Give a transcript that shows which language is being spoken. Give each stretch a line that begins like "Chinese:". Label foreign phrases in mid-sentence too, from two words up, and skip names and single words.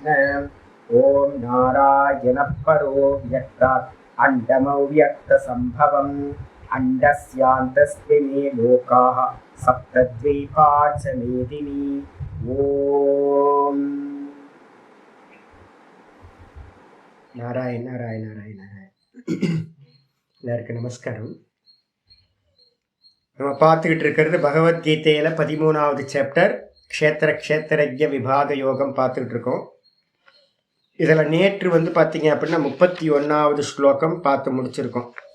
Sanskrit: ओम नारायण परो व्यक्तात् अण्डमव्यक्तसम्भवम् अण्डस्यान्तस्मिन् लोकाः सप्तद्वीपा च मेदिनी। ओम नारायण नारायण नारायण नारायण।
Tamil: எல்லாருக்கும் நமஸ்காரம். நம்ம பார்த்துக்கிட்டு இருக்கிறது பகவத்கீதையில் 13வது சாப்டர் க்ஷேத்திரஜ்ய விபாக யோகம் பார்த்துக்கிட்டு இருக்கோம். இதில் நேற்று பார்த்தீங்க அப்படின்னா 31வது ஸ்லோகம் பார்த்து முடிச்சிருக்கோம்.